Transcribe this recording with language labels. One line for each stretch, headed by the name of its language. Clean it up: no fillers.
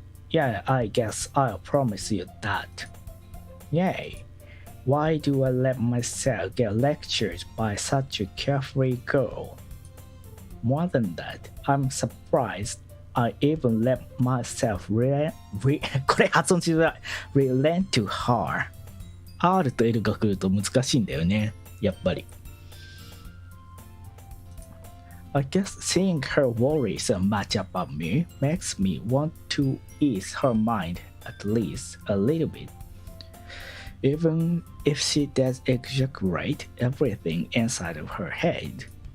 English: Yeah, I guess I'll promise you that. Yay. Why do I let myself get lectured by such a carefree girl? More than that, I'm surprised I even let myself
Japanese: これ発音しづらい。
English: relent to her.
Japanese: R と L が来ると難しいんだよね。やっぱり。
English: I guess seeing her worry so much about me makes me want to ease her mind at least a little bit. Even if she does exaggerate everything inside of her head.